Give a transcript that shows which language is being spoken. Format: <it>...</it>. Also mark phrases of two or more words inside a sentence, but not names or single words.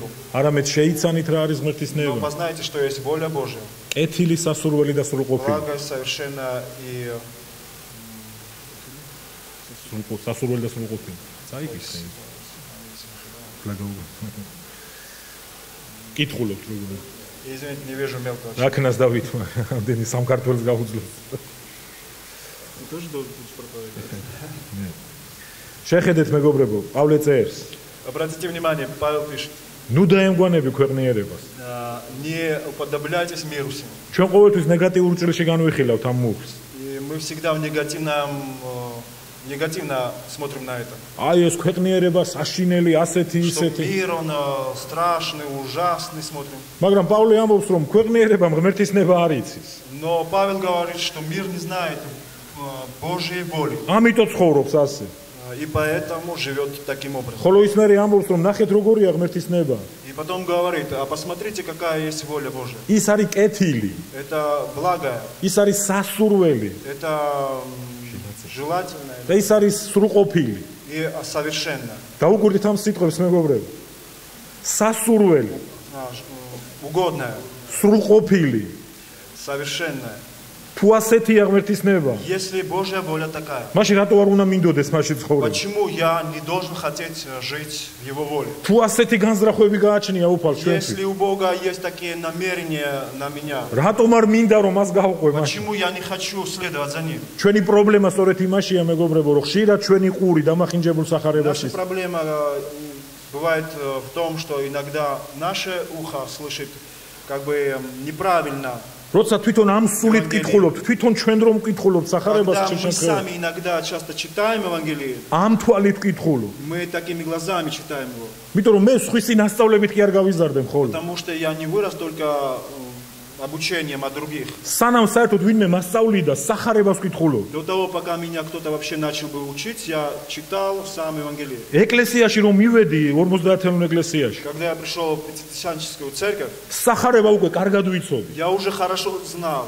<ka>არამედ შეიცანით რა არის ღმერთის</ka> <ru>но</ru> <ka>ნება.</ka> <ru>познайте, что есть воля Божья.</ru> <ka>კეთილი, სასურველი და სრულყოფილი.</ka> <ru>Благо, совершенно и</ru> <ka>სასურველი და სრულყოფილი. წაიკითხე. კითხულობთ როგორ.</ka> <ru>извините, не вижу мелкого.</ru> <ka>რაკნას დავითმა, ამდენი სამკართველს გაუძლებს.</ka> <ru>Ты тоже должен проповедовать.</ru> <ka>შეხედეთ მეგობრებო, პავლე წერს.</ka> <ru>Обратите внимание, Павел пишет:</ru> <ka>ნუ დაემგვანები ქვეყნიერებას.</ka> <ru>не уподобляйтесь миру сему.</ru> <ka>ჩვენ ყოველთვის ნეგატიურ ჭრილში განვიხილავთ ამ მუხლს.</ka> <ru>И мы всегда в негативно смотрим на это.</ru> <ka>აი ეს ქვეყნიერება საშინელი, ასეთი,</ka> <ru>Что</ru> <ka>ისეთი.</ka> <ru>мир, он страшный, ужасный смотрим.</ru> <ka>მაგრამ პავლე ამბობს, რომ ქვეყნიერებამ ღმერთის ნება არ იცის.</ka> <ru>Но Павел говорит, что мир не знает Божьей воли.</ru> <ka>ამიტომ ცხოვრობს ასე.</ka> <ru>И поэтому живет таким образом.</ru> <ka>ხოლო ის მერე ამბობს, რომ ნახეთ როგორია ღმერთის ნება.</ka> <ru>И потом говорит: а посмотрите, какая есть воля Божья.</ru> <ka>ის არის კეთილი,</ka> <ru>Это благая,</ru> <ka>ის არის სასურველი</ka> <ru>это желательное</ru> <ka>და ის არის სრულყოფილი.</ka> <ru>и совершенное.</ru> <ka>დაუგურდით ამ სიტყვებს მეგობრებო. სასურველი,</ka> <ru>Угодное,</ru> <ka>სრულყოფილი.</ka> <ru>совершенное.</ru> <ka>თუ ასეთია ღმერთის ნება,</ka> <ru>Если Божья воля такая,</ru> <ka>მაშინ რატო არ უნდა მინდოდეს მასში ცხოვრება?</ka> <ru>почему я не должен хотеть жить в Его воле?</ru> <ka>თუ ასეთი განზრახვები გააჩნია უფალ ჩვენთვის,</ka> <ru>Если у Бога есть такие намерения на меня,</ru> <ka>რატომ არ მინდა რომ მას გავყვე მაშინ?</ka> <ru>почему я не хочу следовать за Ним?</ru> <ka>ჩვენი პრობლემა სწორედ იმაშია მეგობრებო, რომ ხშირად ჩვენი ყური დამახინჯებულ</ka> <ru>Наша</ru> <ka>სახარებაში</ka> <ru>проблема бывает в том, что иногда наше ухо слышит как бы неправильно</ru> <ka>როცა თვითონ ამ სულით კითხულობთ, თვითონ ჩვენ რომ ვკითხულობთ სახარებას</ka> <ru>Когда мы сами иногда часто читаем Евангелие,</ru> <ka>ამ თვალით ვკითხულობ.</ka> <ru>мы такими глазами читаем его.</ru> <ka>იმიტომ რომ მე სხვისი ნასწავლებით კი არ გავიზარდე მხოლოდ.</ka> <ru>Потому что я не вырос только обучением от других.</ru> <ka>სანამ საერთოდ ვინმე მასწავლიდა სახარებას ვკითხულობ.</ka> <ru>До того, пока меня кто-то вообще начал бы учить, я читал сам Евангелие.</ru> <ka>ეკლესიაში რომ მივედი 50-იან ეკლესიაში.</ka> <ru>Когда я пришел в Пятидесятническую церковь,</ru> <ka>სახარება უკვე კარგად ვიცოდი.</ka> <ru>я уже хорошо знал.</ru>